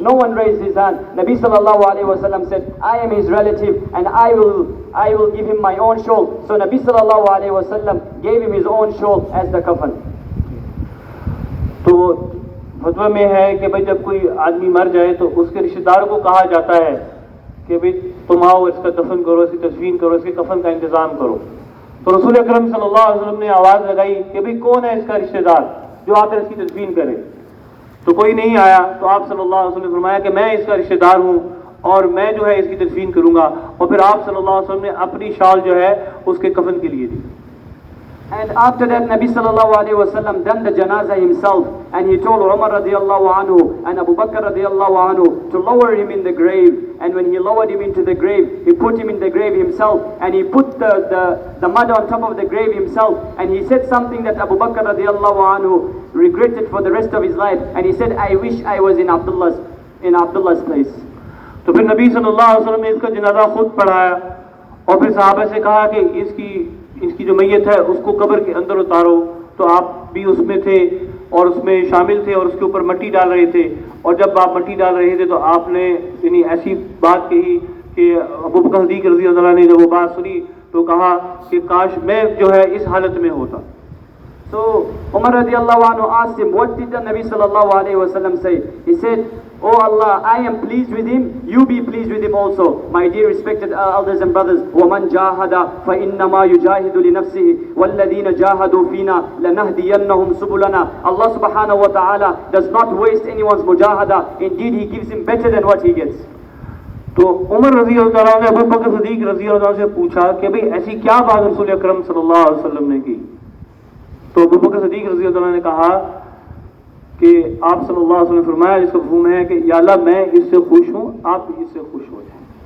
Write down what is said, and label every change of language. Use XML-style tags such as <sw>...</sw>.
<en>No one raised his hand. Nabi sallallahu alaihi wasallam said, I am his relative, and I will give him my own shawl. So Nabi sallallahu alaihi wasallam gave him his own shawl as the kafan.</en> <hi>तो फतवा में है कि भाई जब कोई आदमी मर जाए तो उसके रिश्तेदारों को कहा जाता है कि भाई तुम आओ, इसका दफन करो, इसकी तदफीन करो, इसके कफन का इंतज़ाम करो। तो रसूल अकरम सल्लल्लाहु अलैहि वसल्लम ने आवाज़ लगाई कि भाई कौन है इसका रिश्तेदार जो आकर इसकी तदफीन करे। तो कोई नहीं आया। तो आप सल्लल्लाहु अलैहि वसल्लम ने फरमाया कि मैं इसका रिश्तेदार हूँ और मैं जो है इसकी तदफीन करूँगा। और फिर आप सल्लल्लाहु अलैहि वसल्लम ने अपनी शाल जो है उसके कफन के लिए दी।</hi> <en>And after that, Nabi sallallahu alaihi wasallam done the janazah himself, and he told Umar radiallahu anhu and Abu Bakr radiallahu anhu to lower him in the grave. And when he lowered him into the grave, he put him in the grave himself, and he put the mud on top of the grave himself. And he said something that Abu Bakr radiallahu anhu regretted for the rest of his life. And he said, I wish I was in Abdullah's place.</en> <hi>तो फिर नबी सल्लल्लाहु अलैहि वसल्लम ने इसका जनाजा खुद पढ़ाया और फिर सहाबा से कहा कि इसकी जो मैयत है उसको कब्र के अंदर उतारो। तो आप भी उसमें थे और उसमें शामिल थे और उसके ऊपर मिट्टी डाल रहे थे। और जब आप मिट्टी डाल रहे थे तो आपने यानी ऐसी बात कही कि अबू बकर सिद्दीक़ रज़ी अल्लाह अन्हु ने जब वो बात सुनी तो कहा कि काश मैं जो है इस हालत में होता।</hi> <en>So Umar radiallahu anhu asked him, what did the Nabi sallallahu alaihi wasallam say? He said, Oh Allah, I am pleased with him, you be pleased with him also. My dear respected elders and brothers,</en> <ar>وَمَنْ جَاهَدَ فَإِنَّمَا يُجَاهِدُ لِنَفْسِهِ وَالَّذِينَ جَاهَدُوا فِينَا لَنَهْدِيَنَّهُمْ سُبُلَنَا.</ar> <en>Allah subhanahu wa ta'ala does not waste anyone's mujahada. Indeed, He gives him better than what he gets.</en> <hi>तो उमर रज़ी अल्लाह अन्हु ने अबू बकर सिद्दीक़ रज़ी अल्लाह अन्हु से पूछा कि भाई ऐसी क्या बात रसूल अकरम सल्लल्लाहु अलैहि वसल्लम ने की। तो अबू बकर सिद्दीक़ रज़ी अल्लाह अन्हु ने कहा कि आप सल्लल्लाहु अलैहि वसल्लम ने फरमाया, जिसका मफ़हूम है कि या अल्लाह मैं इससे खुश हूँ, आप भी इससे खुश हो जाएं।</hi>